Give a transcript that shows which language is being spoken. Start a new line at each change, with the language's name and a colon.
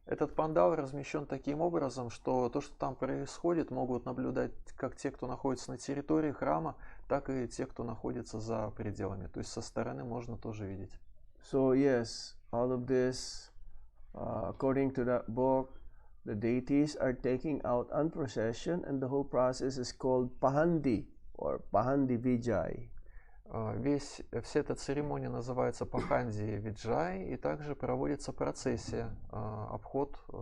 Russian: Этот пандал размещен таким образом, что то, что там происходит, могут наблюдать как те, кто находится на территории храма, так и те, кто находится за пределами. То есть со стороны можно тоже видеть.
English: So yes, all of this, according to that book, the deities are taking out on procession, and the whole process is called Pahandi or Pahandi Vijay.
Russian: Вся эта церемония называется Паханди Виджай, и также проводится процессия, обход.